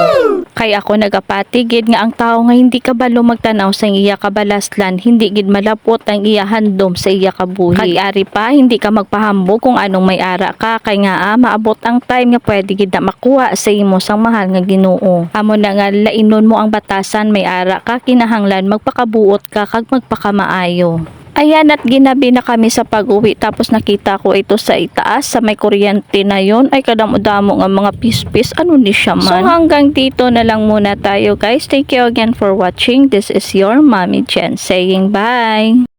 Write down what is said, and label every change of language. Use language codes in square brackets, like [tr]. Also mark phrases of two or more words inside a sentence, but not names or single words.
[hil] Kay ako nagapatigid nga ang tao nga hindi kabalo magtanaw sa iya kabalaslan, hindi gid malapot ang iya handom sa iya kabuhi. Kag ari pa hindi ka magpahambog kung anong may ara ka, kay nga maabot ang time nga pwede gid na makuha sa imo sang mahal nga Ginoo. Amo na nga lainon mo ang batasan, may ara ka, kinahanglan magpakabuot ka kag magpakamaayo. [tl] Ayan, at ginabi na kami sa pag-uwi, tapos nakita ko ito sa itaas sa may kuryente na yon, [hil] ay kadamo-damo nga mga pispis, ano ni siya man. [tl] So hanggang dito na lang muna tayo [en] guys. Thank you again for watching. This is your Mommy Jen saying bye.